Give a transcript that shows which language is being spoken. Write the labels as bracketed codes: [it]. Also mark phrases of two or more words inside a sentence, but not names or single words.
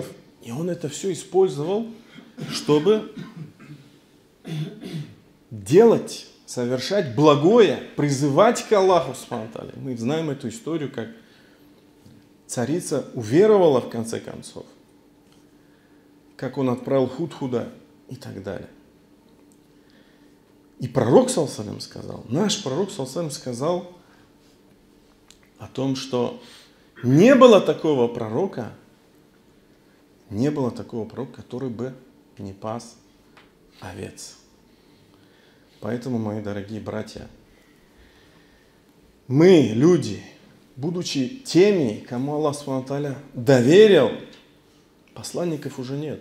[ru] И он это все использовал, чтобы делать, совершать благое, призывать к Аллаху [ar] سبحانه وتعالى. [ru] Мы знаем эту историю, как царица уверовала в конце концов. как он отправил Худхуда и так далее. И пророк, [ar] صلى الله عليه وسلم, [ru] сказал, наш пророк, [ar] صلى الله عليه وسلم, [ru] сказал о том, что не было такого пророка, который бы не пас овец. Поэтому, мои дорогие братья, мы, люди, будучи теми, кому Аллах [ar] سبحانه وتعالى [ru] доверил, посланников уже нет.